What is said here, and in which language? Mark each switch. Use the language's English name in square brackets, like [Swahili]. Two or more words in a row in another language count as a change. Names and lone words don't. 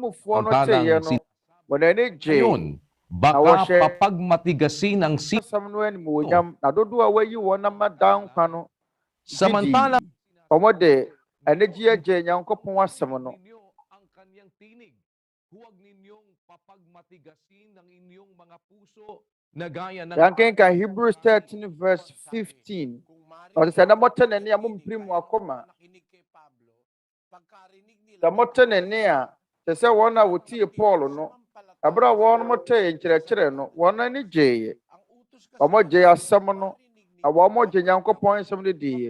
[Filipino] Ngayon, baka papagmatigasin ang samantala ang kanyang tinig. Huwag ninyong papagmatigasin ang inyong mga puso na gaya ng Hebrews 13 verse 15. [Akan] Sa sɛ wɔn a wɔtie Paul no, abere a wɔn mo tee nkyerɛkyerɛ no, wɔn ani gyee. Wɔn gyee asɛm no, na wɔn gye Nyankopɔn nsɛm no diiɛ.